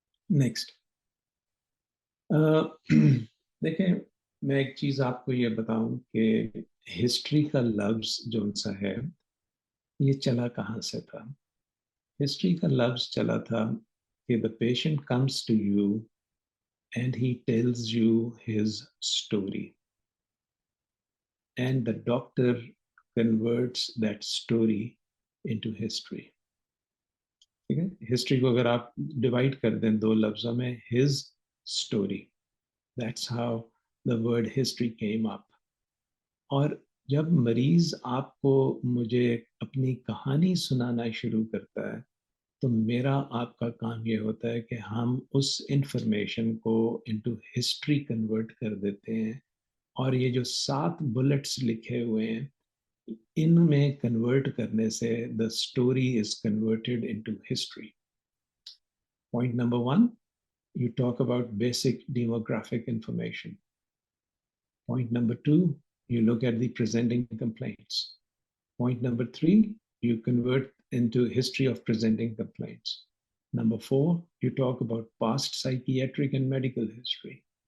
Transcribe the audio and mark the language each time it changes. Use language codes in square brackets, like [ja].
[ur] Next, دیکھیں میں ایک چیز آپ کو یہ بتاؤں کہ ہسٹری کا لفظ جو سا ہے یہ چلا کہاں سے تھا. ہسٹری کا لفظ چلا تھا کہ [en] the patient comes to you and he tells you his story, and the doctor converts that story into history. [ur] ٹھیک ہے, ہسٹری کو اگر آپ ڈیوائڈ کر دیں 2 لفظوں میں, [en] his story, that's how the word history came up. [ur] اور جب مریض آپ کو مجھے اپنی کہانی سنانا شروع کرتا ہے تو میرا آپ کا کام یہ ہوتا ہے کہ ہم اس انفارمیشن کو انٹو ہسٹری کنورٹ کر دیتے ہیں، اور یہ جو 7 بلٹس لکھے ہوئے ہیں ان میں کنورٹ کرنے سے [en] The story is converted into history. Point number 1, you talk about basic demographic information. Point number 2, you look at the presenting complaints. Point number 3, you convert into history of presenting complaints. Number 4, you talk about past psychiatric and medical history.